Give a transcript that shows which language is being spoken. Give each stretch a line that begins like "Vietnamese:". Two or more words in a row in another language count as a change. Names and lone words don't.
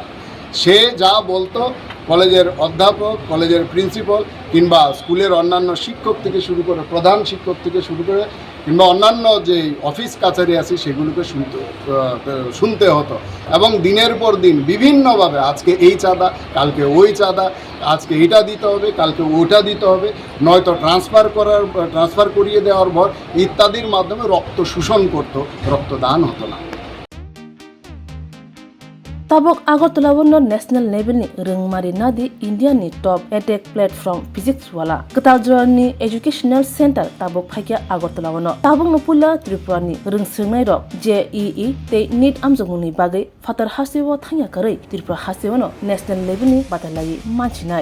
Bangla: সে যা বলতো কলেজের অধ্যাপক, কলেজের প্রিন্সিপাল কিংবা স্কুলের অন্যান্য শিক্ষক থেকে শুরু করে প্রধান শিক্ষক থেকে শুরু করে কিংবা অন্যান্য যে অফিস কাছারি আছে সেগুলোকে শুনতে হতো এবং দিনের পর দিন বিভিন্নভাবে আজকে এই চাঁদা, কালকে ওই চাঁদা, আজকে এটা দিতে হবে, কালকে ওটা দিতে হবে, নয়তো ট্রান্সফার করিয়ে দেওয়ার ভর ইত্যাদির মাধ্যমে রক্ত শোষণ করতো, রক্তদান হতো না।
Kok Borok: Tabok Agartala wono
English: national level
Kok Borok: ni rengmari nadi India ni
English: top edtech platform
Kok Borok: physics wala Kataljoa ni
English: educational center
Kok Borok: tabok phaikia Agartala wono tabok no pula Tripura ni rengsirnai rok JEE te NEET amjongni bagai fatar hasewo thangya karai Tripura hasewo no
English: national level
Kok Borok: ni batalai manchinai